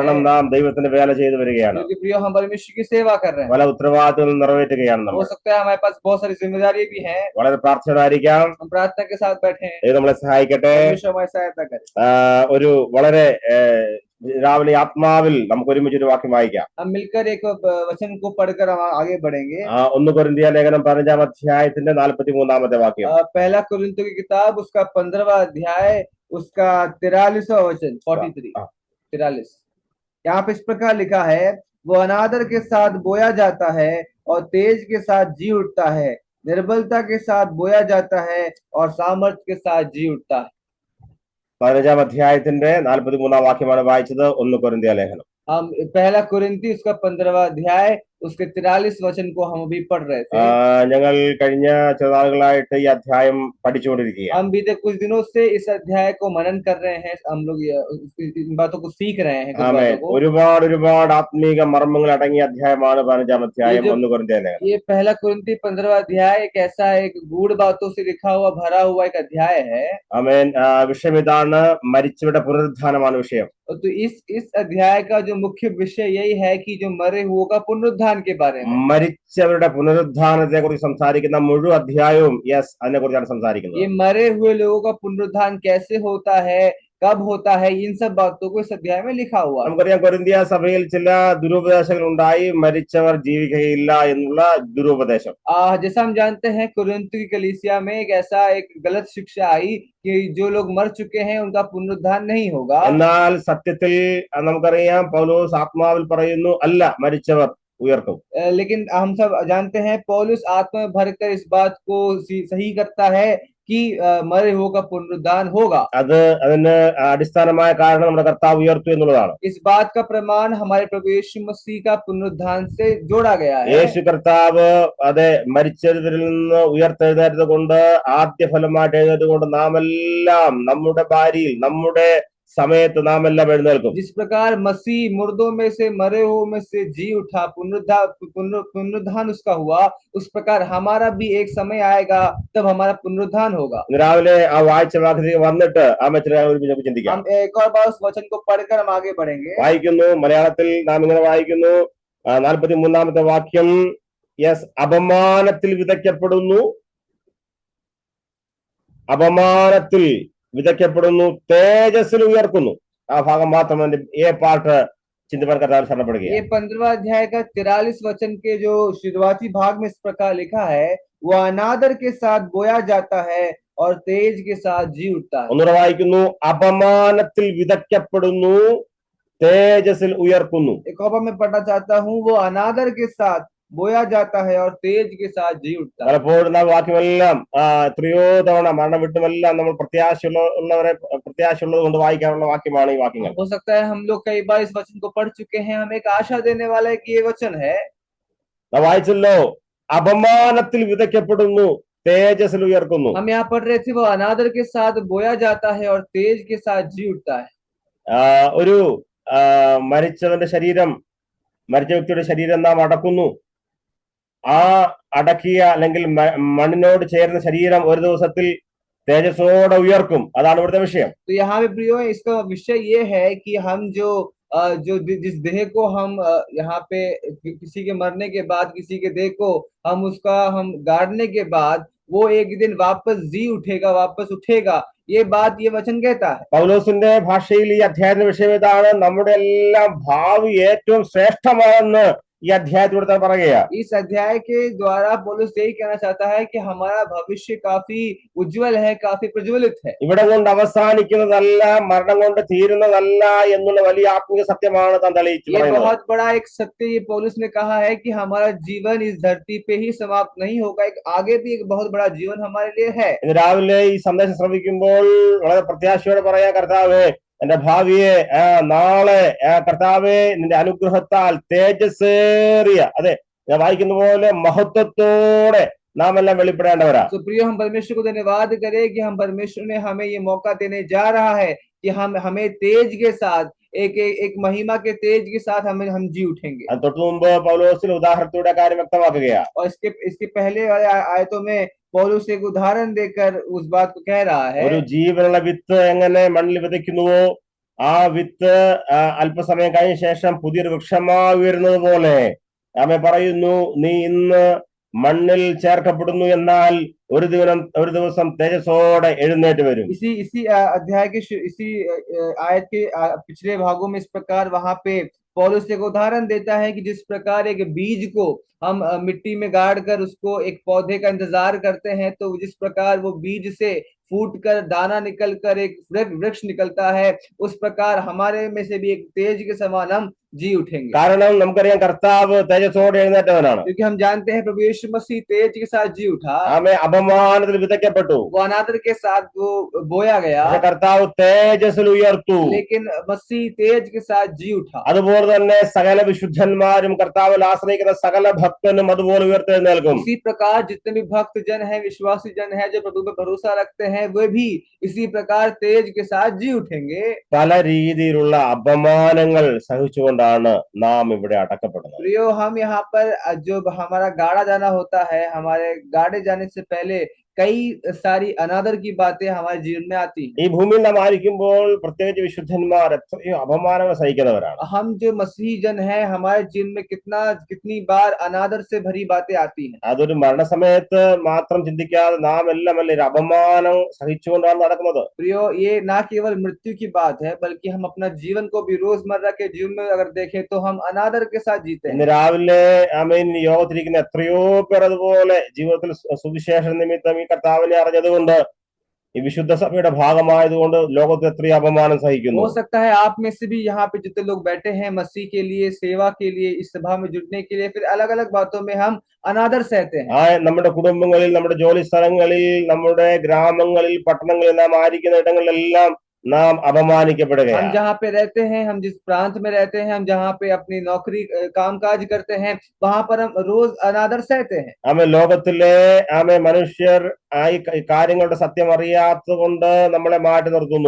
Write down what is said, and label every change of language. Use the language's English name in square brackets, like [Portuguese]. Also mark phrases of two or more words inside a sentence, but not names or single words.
[Malayalam] കാരണം നാം ദൈവത്തിന്റെ വേല ചെയ്തു വരികയാണ്. [Hindi] क्योंकि प्रियो, हम परमेश्वर की सेवा कर रहे हैं। [Malayalam] പല ഉത്തരവാദിത്തങ്ങൾ നിറവേറ്റുകയാണ് [Hindi] हो [Malayalam] നമ്മൾ. [Hindi] सकता है हमारे पास बहुत सारी जिम्मेदारी भी है। [Malayalam] വളരെ പ്രാർത്ഥനയോടായിരിക്കാം. [Hindi] हम प्रार्थना के साथ बैठे हैं। [Malayalam] ദൈവം നമ്മളെ സഹായിക്കട്ടെ. [Hindi] परमेश्वर हमारी सहायता करे। [Malayalam] ഒരു വളരെ രാവിലെ ആത്മാവിൽ നമുക്ക് ഒരുമിച്ച് ഒരു വാക്യം വായിക്കാം. [Hindi] हम मिलकर एक वचन को पढ़कर हम आगे बढ़ेंगे। [Malayalam] 1 കൊരിന്ത്യർ ലേഖനം 15-ാം അധ്യായത്തിന്റെ 43-ാമത്തെ വാക്യം. [Hindi] पहला कुरिन्थियों की किताब उसका 15वां अध्याय उसका 43वां वचन 43। यहाँ पे इस प्रकार लिखा है, वो अनादर के साथ बोया जाता है और तेज के साथ जी उठता है, निर्बलता के साथ बोया जाता है और सामर्थ्य के साथ जी उठता है। [Malayalam] 15-ാം അധ്യായത്തിന്റെ 43-ാം വാക്യമാണ് വായിച്ചത്. 1 കൊരിന്ത്യർ ലേഖനം. [Hindi] हम पहला कुरिन्थी उसका 15वां अध्याय उसके 43 वचन को हम अभी पढ़ रहे थे। [Malayalam] ഞങ്ങൾ കഴിഞ്ഞ ചില നാളുകളായിട്ട് ഈ അധ്യായം പഠിച്ചുകൊണ്ടിരിക്കുകയാണ്. [Hindi] हम बीते कुछ दिनों से इस अध्याय को मनन कर रहे हैं। हम लोग इन बातों को सीख रहे हैं। [Malayalam] ഒരുപാട് ആത്മീക മർമ്മങ്ങൾ അടങ്ങിയ അധ്യായമാണ് 15-ാം അധ്യായം 1 കൊരിന്ത്യർ ലേഖനം. [Hindi] ये पहला कुरिन्थी 15वां अध्याय एक ऐसा एक गूढ़ बातों से लिखा हुआ भरा हुआ एक अध्याय है। [Malayalam] ആമേൻ. വിഷയം ഇതാണ്, മരിച്ചവരുടെ പുനരുദ്ധാനമാണ് വിഷയം. [Hindi] तो इस अध्याय का जो मुख्य विषय यही है कि जो मरे हुओं का पुनरुत्थान के बारे में। [Malayalam] മരിച്ചവരുടെ പുനരുദ്ധാനത്തെ കുറിച്ച് സംസാരിക്കുന്ന മുഴുവൻ അധ്യായവും അതിനെ കുറിച്ചാണ് സംസാരിക്കുന്നത്. [Hindi] ये मरे हुए लोगों का पुनरुत्थान कैसे होता है, कब होता है, इन सब बातों को इस अध्याय में लिखा हुआ। [Malayalam] നമുക്കറിയാം, കൊരിന്ത്യ സഭയിൽ ചില ദുരുപദേശങ്ങൾ ഉണ്ടായി, മരിച്ചവർ ജീവിക്കുകയില്ല എന്നുള്ള ദുരുപദേശം. [Hindi] जैसा हम जानते हैं, कुरिन्थ की कलीसिया में एक ऐसा एक गलत शिक्षा आई कि जो लोग मर चुके हैं उनका पुनरुत्थान नहीं होगा। [Malayalam] എന്നാൽ സത്യത്തിൽ നമുക്കറിയാം, പൗലോസ് ആത്മാവിൽ പറയുന്നു, അല്ല, മരിച്ചവർ ഉയർത്തും. [Hindi] लेकिन हम सब जानते हैं पौलुस आत्मा में भरकर इस बात को सही करता है कि मरे हुओं का पुनरुत्थान होगा। [Malayalam] അതിന് അടിസ്ഥാനമായ കാരണം നമ്മുടെ കർത്താവ് ഉയർത്തു എന്നുള്ളതാണ്. [Hindi] इस बात का प्रमाण हमारे प्रभु यीशु मसीह का पुनरुत्थान से जोड़ा गया है। [Malayalam] യേശു കർത്താവ് അതെ മരിച്ചവരിൽ നിന്ന് ഉയർത്തെഴുന്നേറ്റത് കൊണ്ട്, ആദ്യ ഫലമായിട്ട് എഴുന്നേറ്റത് കൊണ്ട് നാം എല്ലാം നമ്മുടെ ഭാര്യയിൽ നമ്മുടെ സമയത്ത് നാം എല്ലാം എഴുന്നേൽക്കും. [Hindi] जिस प्रकार मसीह मुर्दों में से मरे हुओं में से जी उठा, पुनरुत्थान उसका हुआ, उस प्रकार हमारा भी एक समय आएगा तब हमारा पुनरुत्थान होगा। [Malayalam] രാവിലെ ആ വായിച്ച വാക്യത്തിൽ വന്നിട്ട് ആ മറ്റൊരു ചിന്തിക്കാം. [Hindi] हम एक और बार उस वचन को पढ़कर हम आगे बढ़ेंगे। [Malayalam] വായിക്കുന്നു, മലയാളത്തിൽ നാം ഇങ്ങനെ വായിക്കുന്നു. 43-ാമത്തെ വാക്യം, യെസ്, അപമാനത്തിൽ വിതയ്ക്കപ്പെടുന്നു, തേജസ്സിൽ ഉയർക്കുന്നു. ആ ഭാഗം മാത്രം [English] a part [Malayalam] ചിന്തിപ്പാൻ കർത്താവ് [Hindi] ये [Malayalam] ശരണപ്പെടുകയാണ്. [Hindi] 15वां अध्याय का 43 वचन के जो शुरुआती भाग में इस प्रकार लिखा है, वो अनादर के साथ बोया जाता है और तेज के साथ जी उठता है। [Malayalam] ഒന്നുകൂടെ വായിക്കുന്നു. അപമാനത്തിൽ വിതയ്ക്കപ്പെടുന്നു, തേജസ്സിൽ ഉയർക്കുന്നു. [Hindi] एक और बार मैं पढ़ना चाहता हूँ, वो अनादर के साथ बोया जाता है और तेज के साथ जी उठता है। [Malayalam] പലപ്പോഴും നാം വാക്യമെല്ലാം എത്രയോ തവണ മരണം വിട്ടുമെല്ലാം നമ്മൾ പ്രത്യാശയുള്ളവരെ പ്രത്യാശയുള്ളത് കൊണ്ട് വായിക്കാനുള്ള വാക്യമാണ് ഈ വാക്യങ്ങൾ. [Hindi] हो सकता है हम लोग कई बार इस वचन को पढ़ चुके हैं, हमें एक आशा देने वाला है कि ये वचन है। [Malayalam] നാം വായിച്ചല്ലോ, അപമാനത്തിൽ വിതയ്ക്കപ്പെടുന്നു, തേജസ്സിൽ ഉയർക്കുന്നു. [Hindi] हम यहाँ पढ़ रहे थे, वो अनादर के साथ बोया जाता है और तेज के साथ जी उठता है। [Malayalam] ഒരു മരിച്ചവന്റെ ശരീരം, മരിച്ച വ്യക്തിയുടെ ശരീരം നാം അടക്കുന്നു. ആ അടക്കിയ അല്ലെങ്കിൽ മണ്ണിനോട് ചേർന്ന ശരീരം ഒരു ദിവസത്തിൽ തേജസ്സോടെ ഉയർക്കും. അതാണ് ഇവിടുത്തെ വിഷയം. [Hindi] तो यहाँ पे प्रियो, इसका विषय ये है कि हम जो जिस देह को हम यहाँ पे किसी के मरने के बाद, किसी के देह को हम गाड़ने के बाद वो एक दिन वापस जी उठेगा, वापस उठेगा, ये बात ये वचन कहता है। [Malayalam] പൗലോസിന്റെ ഭാഷയിൽ ഈ അധ്യായത്തിന്റെ വിഷയം ഇതാണ്. നമ്മുടെ എല്ലാം ഭാവി ഏറ്റവും ശ്രേഷ്ഠമാണെന്ന് ഈ അധ്യായത്തിലൂടെ തന്നെ പറയുക. [Hindi] इस अध्याय के द्वारा पौलुस यही कहना चाहता है कि हमारा भविष्य काफी उज्जवल है, काफी प्रज्वलित है। [Malayalam] ഇവിടെ കൊണ്ട് അവസാനിക്കുന്നതല്ല, മരണം കൊണ്ട് തീരുന്നതല്ല എന്നുള്ള വലിയ ആത്മീയ സത്യമാണ് താൻ തെളിയിച്ചു [Hindi] ये [Malayalam] പറയുന്നത്. [Hindi] बहुत बड़ा एक सत्य ये पौलुस ने कहा है कि हमारा जीवन इस धरती पे ही समाप्त नहीं होगा, एक आगे भी एक बहुत बड़ा जीवन हमारे लिए है। [Malayalam] ഇന്ന് രാവിലെ ഈ സന്ദേശം ശ്രവിക്കുമ്പോൾ വളരെ പ്രത്യാശയോടെ പറയാ, കർത്താവേ എന്റെ ഭാവിയെ നാളെ കർത്താവെ നിന്റെ അനുഗ്രഹത്താൽ തേജസ്സേറിയ, അതെ ഞാൻ വായിക്കുന്ന പോലെ മഹത്വത്തോടെ നാം എല്ലാം വെളിപ്പെടേണ്ടവരാ. [Hindi] तो प्रिय, हम परमेश्वर को धन्यवाद करें कि हम परमेश्वर ने हमें ये मौका देने जा रहा है कि हमें तेज के साथ एक महिमा के तेज के साथ हम जी उठेंगे। [Malayalam] അത് തൊട്ടു മുമ്പ് പൗലോസിൽ ഉദാഹരണത്തിലൂടെ കാര്യം വ്യക്തമാക്കുകയാ. [Hindi] और इसके पहले वाले आयतों में पौलुस एक उदाहरण देकर उस बात को कह रहा है। [Malayalam] ഒരു ജീവനുള്ള വിത്ത് എങ്ങനെ മണ്ണിൽ വിതയ്ക്കുന്നുവോ, ആ വിത്ത് അല്പസമയം കഴിഞ്ഞ ശേഷം പുതിയൊരു വൃക്ഷമായി ഉയരുന്നത് പോലെ ആമേ പറയുന്നു, നീ ഇന്ന് മണ്ണിൽ ചേർക്കപ്പെടുന്നു, എന്നാൽ ഒരു ദിവസം തേജസ്സോടെ എഴുന്നേറ്റ് വരും. [Hindi] इसी अध्याय के इसी आयत के पिछले भागों में इस प्रकार वहां पे पौलुस एक उदाहरण देता है कि जिस प्रकार एक बीज को हम मिट्टी में गाड़ कर उसको एक पौधे का इंतजार करते हैं, तो जिस प्रकार वो बीज से फूट कर दाना निकल कर एक वृक्ष निकलता है, उस प्रकार हमारे में से भी एक तेज के समान हम जी उठेंगे। [Malayalam] കാരണം നമുക്കറിയാം, കർത്താവ് തേജസ്സോടെ എഴുന്നേറ്റവനാണ്. [Hindi] क्योंकि हम जानते हैं प्रभु यीशु मसीह तेज के साथ जी उठा, [Malayalam] ആമേ അപമാനത്തിൽ വിതയ്ക്കപ്പെട്ടു, [Hindi] वो अनादर के साथ वो बोया गया, [Malayalam] കർത്താവ് തേജസ്സിൽ ഉയർത്തു. [Hindi] लेकिन मसीह तेज के साथ जी उठा। [Malayalam] അതുപോലെ തന്നെ സകല വിശുദ്ധന്മാരും കർത്താവിൽ ആശ്രയിക്കുന്ന സകല ഭക്തനും അതുപോലെ ഉയർത്തെഴുന്നേൽക്കും. [Hindi] इसी प्रकार जितने भी भक्त जन है, विश्वासी जन है, जो प्रभु पे भरोसा रखते हैं, वे भी इसी प्रकार तेज के साथ जी उठेंगे। [Malayalam] പല രീതിയിലുള്ള അപമാനങ്ങൾ സഹിച്ചുകൊണ്ടാണ് നാം ഇവിടെ അടക്കപ്പെടുന്നത്. [Hindi] प्रियो, हम यहाँ पर जो हमारा गाड़ा जाना होता है, हमारे गाड़े जाने से पहले कई सारी अनादर की बातें हमारे जीवन में आती हैं। [Malayalam] ഈ ഭൂമിയിൽ നാം ആയിരിക്കുമ്പോൾ പ്രത്യേകിച്ച് വിശുദ്ധന്മാർ എത്രയോ അപമാനങ്ങൾ സഹിക്കുന്നവരാണ്. [Hindi] हम जो मसीही जन है, हमारे जीवन में कितनी बार अनादर से भरी बातें आती हैं। [Malayalam] അതൊരു മരണസമയത്ത് മാത്രം ചിന്തിക്കാതെ നാം എല്ലാം വലിയൊരു അപമാനം സഹിച്ചുകൊണ്ടാണ് നടക്കുന്നത്. [Hindi] प्रियो, ये ना केवल मृत्यु की बात है, बल्कि हम अपना जीवन को भी रोजमर्रा के जीवन में अगर देखें तो हम अनादर के साथ जीते हैं। [Malayalam] ഇന്ന് രാവിലെ ആമേൻ യോഗത്തിരിക്കുന്ന എത്രയോ പേർ അതുപോലെ ജീവിതത്തിൽ സുവിശേഷ നിമിത്തം ഈ കർത്താവിനെ അറിഞ്ഞതുകൊണ്ട്, ഈ വിശുദ്ധ സഭയുടെ ഭാഗമായതുകൊണ്ട് ലോകത്തിൽ എത്രയോ അപമാനം സഹിക്കുന്നു. [Hindi] हो सकता है आप में से भी यहाँ पे जितने लोग बैठे हैं, मसीह के लिए, सेवा के लिए, इस सभा में जुड़ने के लिए, फिर अलग अलग बातों में हम अनादर सहते हैं। [Malayalam] നമ്മുടെ കുടുംബങ്ങളിൽ, നമ്മുടെ ജോലി സ്ഥലങ്ങളിൽ, നമ്മുടെ ഗ്രാമങ്ങളിൽ, പട്ടണങ്ങളിൽ നാം ആയിരിക്കുന്ന ഇടങ്ങളിലെല്ലാം നാം അപമാനിക്കപ്പെടുകയാണ്. [Hindi] हम जहाँ पे रहते हैं, हम जिस प्रांत में रहते हैं, हम जहाँ पे अपनी नौकरी कामकाज करते हैं, वहां पर हम रोज अनादर सहते हैं। [Malayalam] ആമേ ലോകത്തിലെ മനുഷ്യർ ഈ കാര്യങ്ങളുടെ സത്യം അറിയാത്തത് കൊണ്ട് നമ്മളെ മാറ്റി നിർത്തുന്നു.